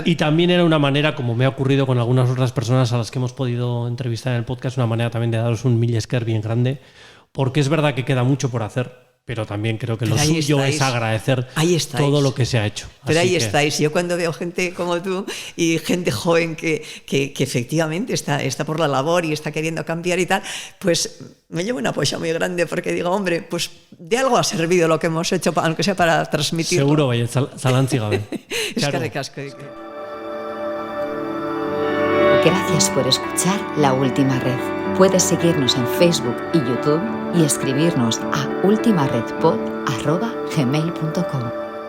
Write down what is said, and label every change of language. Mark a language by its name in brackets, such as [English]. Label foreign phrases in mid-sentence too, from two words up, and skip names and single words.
[Spanish] Y también era una manera, como me ha ocurrido con algunas otras personas a las que hemos podido entrevistar en el podcast, una manera también de daros un [Basque] mille esker [Spanish] bien grande, porque es verdad que queda mucho por hacer, pero también creo que lo suyo es agradecer todo lo que se ha hecho. Pero ahí estáis. Yo cuando veo gente como tú y gente joven que efectivamente está por la labor y está queriendo cambiar y tal, pues me llevo una polla muy grande porque digo, hombre, pues de algo ha servido lo que hemos hecho, aunque sea para transmitirlo. Seguro, vaya, [Basque] zalantzi gabe. Eskerrik asko. [Spanish] Gracias por escuchar La Última Red. Puedes seguirnos en Facebook y YouTube y escribirnos a ultimaredpod@gmail.com.